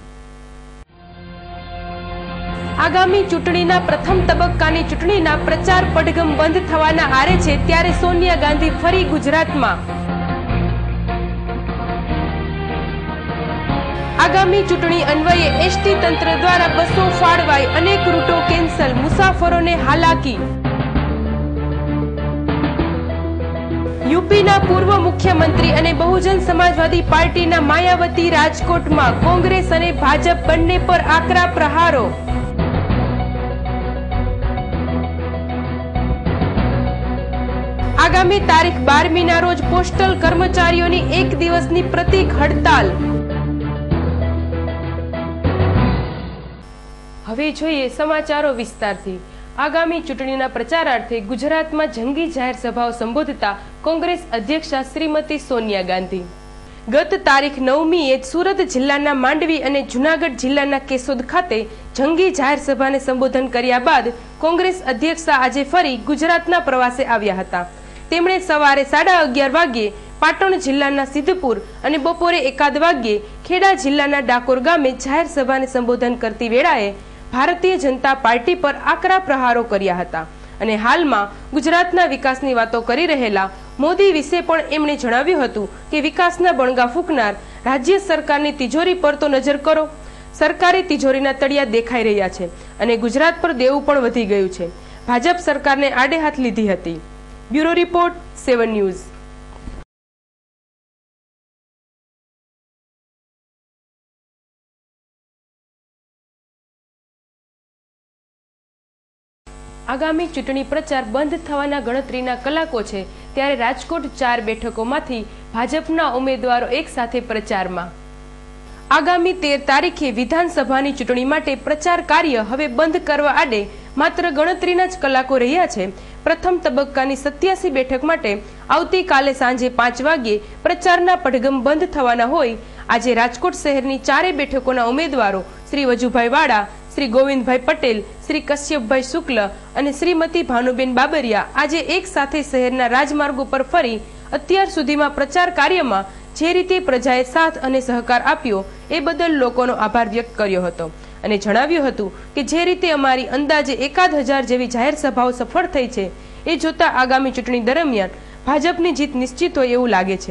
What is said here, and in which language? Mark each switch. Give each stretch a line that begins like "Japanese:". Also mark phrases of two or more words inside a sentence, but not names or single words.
Gujarati: આગામી ચૂંટણીના પ્રથમ તબક્કાની ચૂંટણીના પ્રચાર પડઘમ બંધ થવાના આરે છે, ત્યારે સોનિયા ગાંધી ફરી ગુજરાતમાં। આગામી ચૂંટણી અન્વયે એસટી તંત્ર દ્વારા બસો ફાળવાઈ, અનેક રૂટો કેન્સલ, મુસાફરોને હાલાકી। યુપીના પૂર્વ મુખ્યમંત્રી અને બહુજન સમાજવાદી પાર્ટીના માયાવતી રાજકોટમાં, કોંગ્રેસ અને ભાજપ બંને પર આકરા પ્રહારો। આગામી તારીખ 12મી ના રોજ પોસ્ટલ કર્મચારીઓની એક દિવસની પ્રતીક હડતાળ। હવે જોઈએ સમાચારો વિસ્તારથી। આગામી ચૂંટણીના પ્રચારાર્થે ગુજરાતમાં જંગી જાહેર સભાઓ સંબોધતા કોંગ્રેસ અધ્યક્ષા શ્રીમતી સોનિયા ગાંધી ગત તારીખ 9મીએ સુરત જિલ્લાના માંડવી અને જૂનાગઢ જિલ્લાના કેશોદ ખાતે જંગી જાહેર સભાને સંબોધન કર્યા બાદ કોંગ્રેસ અધ્યક્ષા આજ ફરી ગુજરાતના પ્રવાસે આવ્યા હતા। તેમણે સવારે 11:30 વાગ્યે પાટણ જિલ્લાના સિદ્ધપુર અને બપોરે 1 વાગ્યે ખેડા જિલ્લાના ડાકોર ગામે જાહેર સભાને સંબોધન કરતી વેળાએ ભારતીય જનતા પાર્ટી પર આકરા પ્રહારો કર્યા હતા અને હાલમાં ગુજરાતના વિકાસની વાતો કરી રહેલા મોદી વિશે પણ એમણે જણાવ્યું હતું કે વિકાસના બણગા ફૂંકનાર રાજ્ય સરકારની તિજોરી પર તો નજર કરો। સરકારી તિજોરીના તળિયા દેખાઈ રહ્યા છે અને ગુજરાત પર દેવું પણ વધી ગયું છે। ભાજપ સરકારને આડે હાથ લીધી હતી। બ્યુરો રિપોર્ટ 7 ન્યૂઝ। આગામી ચૂંટણી પ્રચાર બંધ થવાના ગણતરીના કલાકો છે, ત્યારે રાજકોટ 4 બેઠકોમાંથી ભાજપના ઉમેદવારો એક સાથે પ્રચારમાં। આગામી 13 તારીખે વિધાનસભાની ચૂંટણી માટે પ્રચાર કાર્ય હવે બંધ કરવા આડે માત્ર ગણતરીના જ કલાકો રહ્યા છે। પ્રથમ તબક્કાની 87 બેઠક માટે આવતીકાલે સાંજે 5 વાગ્યે પ્રચારના પડઘમ બંધ થવાના હોય। આજે રાજકોટ શહેરની 4 બેઠકોના ઉમેદવારો શ્રી વજુભાઈ વાડા, श्री गोविंदभाई पटेल, श्री कश्यपभाई शुक्ल અને श्रीमती भानुबेन बाबरिया આજે એક સાથે શહેરના રાજમાર્ગો પર ફરી અત્યાર સુધીમાં પ્રચાર કાર્યમાં જે રીતે પ્રજાએ સાથ અને સહકાર આપ્યો એ બદલ લોકોનો આભાર વ્યક્ત કર્યો હતો અને જણાવ્યું હતું કે જે રીતે અમારી અંદાજે 1000 જેવી જાહેર સભાઓ સફળ થઈ છે એ જોતા આગામી ચૂંટણી દરમિયાન ભાજપની જીત નિશ્ચિત હોય એવું લાગે છે।